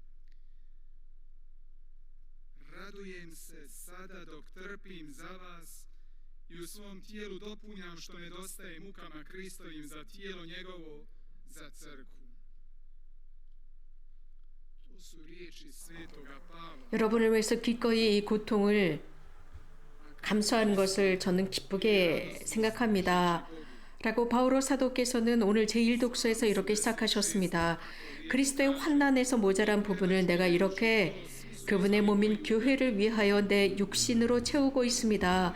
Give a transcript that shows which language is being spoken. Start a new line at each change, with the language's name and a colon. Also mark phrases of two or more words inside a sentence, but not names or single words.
Croatian: Radujem se sada dok trpim za vas i u svom tijelu dopunjam što nedostaje mukama Kristovim za tijelo njegovo, za crkvu. To su riječi svetoga Pavla.
Korean: 여러분을 위해서 기꺼이 이 고통을 감수하는 것을 저는 기쁘게 생각합니다. 라고 바오로 사도께서는 오늘 제1독서에서 이렇게 시작하셨습니다. 그리스도의 환난에서 모자란 부분을 내가 이렇게 그분의 몸인 교회를 위하여 내 육신으로 채우고 있습니다.